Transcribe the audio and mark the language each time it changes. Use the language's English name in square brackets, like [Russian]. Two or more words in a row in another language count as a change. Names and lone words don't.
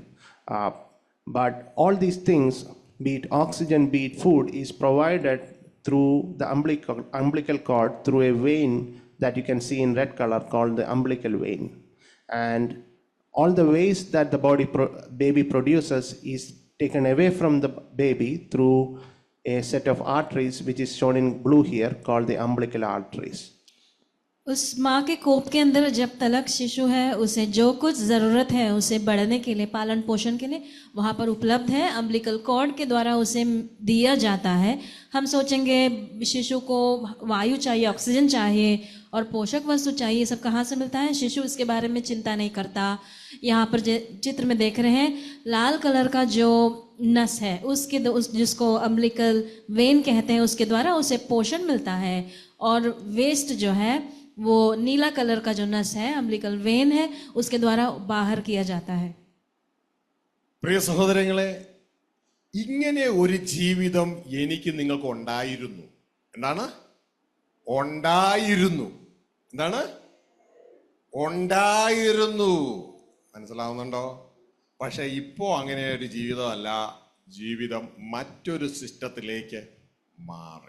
[English] But all these things, be it oxygen, be it food, is provided through the umbilical cord, through a vein that you can see in red color called the umbilical vein. And all the waste that the baby produces is taken away from the baby through a set of arteries, which is shown in blue here, called the umbilical arteries. [Hindi] उस माँ के कोप के अंदर जब तलक शिशु है, उसे जो कुछ ज़रूरत है उसे बढ़ने के लिए, पालन पोषण के लिए वहाँ पर उपलब्ध है, [English] umbilical cord [Hindi] के द्वारा उसे दिया जाता है. हम सोचेंगे शिशु को वायु चाहिए, ऑक्सीजन चाहिए और पोषक वस्तु चाहिए, सब कहाँ से मिलता है? शिशु इसके बारे में चिंता नहीं करता. यहाँ पर चित्र में देख रहे हैं, लाल कलर का जो नस है जिसको [English] umbilical vein [Hindi] कहते हैं, उसके द्वारा उसे पोषण मिलता है. और वेस्ट जो है वो नीला कलर का जो नस है, [English] umbilical vein [Hindi] है, उसके द्वारा बाहर किया जाता है. [Malayalam] പ്രിയ സഹോദരങ്ങളെ, ഇങ്ങനെ ഒരു ജീവിതം എനിക്ക് നിങ്ങൾക്ക് ഉണ്ടായിരുന്നു. എന്താണ് ഉണ്ടായിരുന്നു? എന്താണ് ഉണ്ടായിരുന്നു? മനസ്സിലാവുന്നുണ്ടോ? പക്ഷെ ഇപ്പോ അങ്ങനെ ഒരു ജീവിതമല്ല, ജീവിതം മറ്റൊരു സിസ്റ്റത്തിലേക്ക് മാറി.